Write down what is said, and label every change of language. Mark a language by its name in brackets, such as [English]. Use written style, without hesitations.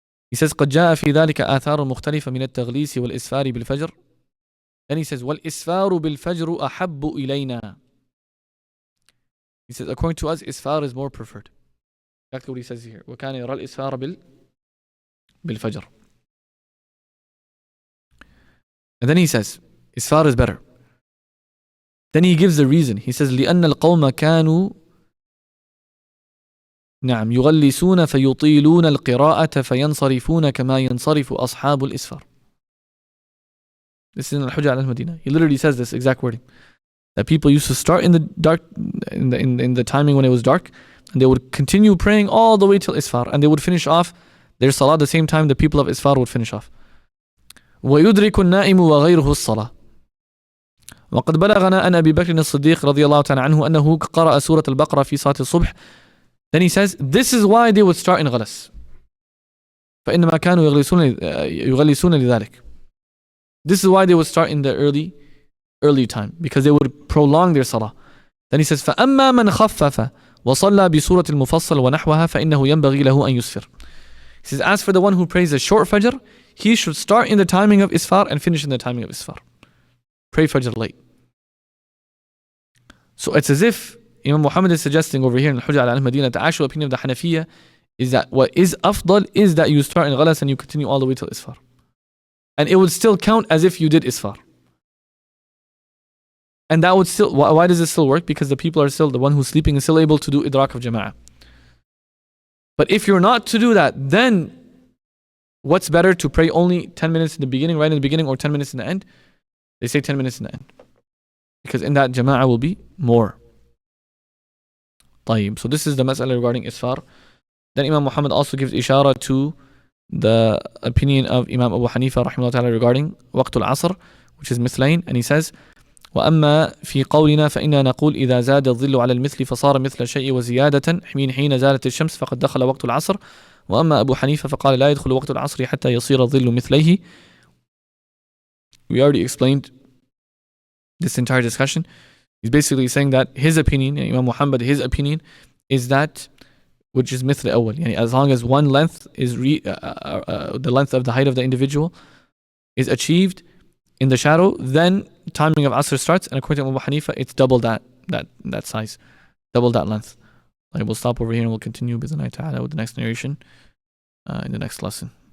[English] He says [Arabic] قد جاء في ذلك آثار مختلفة من التغليس والإسفار بالفجر. [English] Then he says [Arabic] والإسفار بالفجر أحب إلينا. [English] He says according to us Isfar is more preferred. Exactly what he says here. [Arabic] وكان يرى الإسفار بالفجر. [English] And then he says Isfar is better. Then he gives the reason. He says [Arabic] لأن القوم كانوا نعم يغلسون فيطيلون القراءة فينصرفون كما ينصرف أصحاب الإسفار. [English] This is in Al-Hujjah al-Madinah. He literally says this exact wording. That people used to start in the dark, in the timing when it was dark, and they would continue praying all the way till Isfar, and they would finish off their salah the same time the people of Isfar would finish off. [Arabic] ويدرك النائم وغيره الصلاة. وقد بلغنا أن أبي بكر الصديق رضي الله تعالى عنه أنه قرأ سورة البقرة في صلاة الصبح. [English] Then he says, this is why they would start in غلس. [Arabic] فإنما كانوا يغلسون لذلك. [English] This is why they would start in the early time, because they would prolong their salah. Then he says, [Arabic] فأما من خفف وصلى بسورة المفصل ونحوها فإنه ينبغي له أن يسفر. [English] He says, as for the one who prays a short Fajr, he should start in the timing of Isfar and finish in the timing of Isfar. Pray Fajr late. So it's as if Imam Muhammad is suggesting over here in Al-Hujjah ala Al-Madinah, the actual opinion of the Hanafiya is that what is afdal is that you start in Ghalas and you continue all the way till Isfar. And it would still count as if you did Isfar. And that would still, why does it still work? Because the people are still, the one who's sleeping is still able to do idrak of Jama'ah. But if you're not to do that, then what's better, to pray only 10 minutes in the beginning, right in the beginning, or 10 minutes in the end? They say 10 minutes in the end. Because in that Jama'ah will be more. [Arabic] طيب. [English] So this is the mas'ala regarding Isfar. Then Imam Muhammad also gives ishara to the opinion of Imam Abu Hanifa rahimahullah ta'ala regarding [Arabic] وقت العصر, [English] which is [Arabic] مثلين. And he says, وأما في قولنا فإنا نقول إذا زاد الظل على المثل فصار مثل الشيء وزيادة حين زالت الشمس فقد دخل وقت العصر. وأما أبو حنيفة فقال لا يدخل وقت العصر حتى يصير الظل مثليه. [English] We already explained this entire discussion. He's basically saying that his opinion, Imam Muhammad, his opinion is that, which is [Arabic] مثل أول, يعني [English] as long as one length is the length of the height of the individual is achieved in the shadow, then timing of Asr starts, and according to Abu Hanifa, it's double that size, double that length. I will stop over here and we'll continue with the next narration in the next lesson.